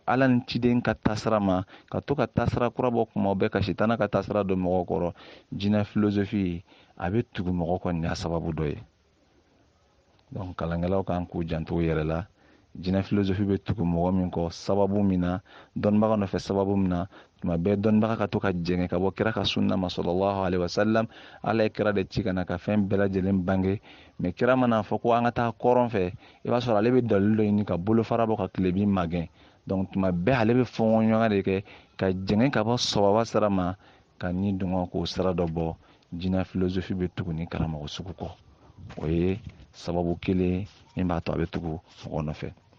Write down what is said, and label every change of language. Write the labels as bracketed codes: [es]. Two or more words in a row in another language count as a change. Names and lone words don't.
[bm] ala ni ciden ka tasira ma ka to ka tasira kura bɔ kuma bɛɛ ka sitana ka tasira don mɔgɔ kɔrɔ jinɛ filosofi a bɛ tugu mɔgɔ kɔni a sababu dɔ ye donc kalankɛlaw kan k'u janto u yɛrɛ la jinɛ filosofi bɛ tugu mɔgɔ min kɔ sababu min na dɔnnibaga nɔfɛ sababu min na tuma bɛɛ dɔnnibaga ka to ka jɛngɛ ka bɔ kira ka sunna ma [ar] صلى الله عليه وسلم [bm] ala ye kira de ci ka na ka fɛn bɛɛ lajɛlen bange mais kira mana fɔ ko an ka taa kɔrɔn fɛ i b'a sɔrɔ ale bɛ dalil dɔ ɲini ka bolofara bɔ ka tilebin magɛn donc tuma bɛɛ ale bɛ fɔɲɔgɔn de kɛ ka jɛngɛ ka bɔ sababa sira ma ka ni dɔngɔ k'o sira dɔ bɔ jinɛ filosofi bɛ tugu ni karamɔgɔ sugu kɔ o ye sababu kelen min b'a to a bɛ tugu mɔgɔ nɔfɛ